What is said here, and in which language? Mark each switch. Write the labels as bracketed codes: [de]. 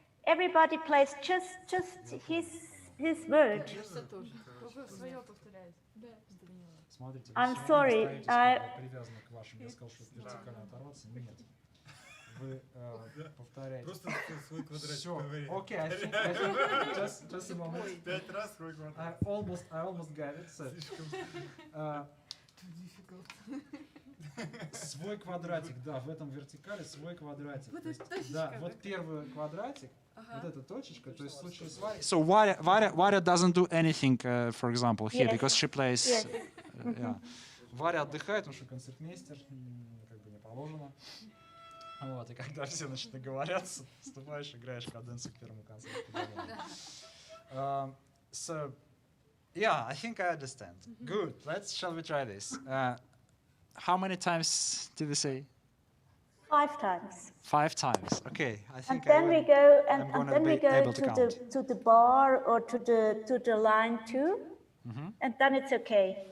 [en] Everybody plays just his word. [ru] Смотрите, [en] I'm sorry. [ru] Привязано к вашему, я сказал, что вертикально оторваться. Нет. Вы повторяете. Просто свой квадратик. Все. [en] Okay, I think just a moment. [ru] 5 раз свой квадрат. [en] I almost got it. [ru] So, свой квадратик, да, в этом вертикале свой квадратик. Вот То есть, эта точечка, да, вот вот первый квадратик, вот эта точечка, то есть в случае с Варей. [en] So Varya doesn't do anything, for example, here because she plays. Yes. Yeah. [ru] Варя отдыхает, потому что концертмейстер, как бы не положено. Вот, и когда все начнут договорятся, вступаешь, играешь каденцию к первому концерту. [en] So, yeah, I think I understand. Good. Shall we try this? How many times did we say? 5 times. 5 times. Okay, I think. And then we go I'm then we go to the bar or to the line 2, and then it's okay.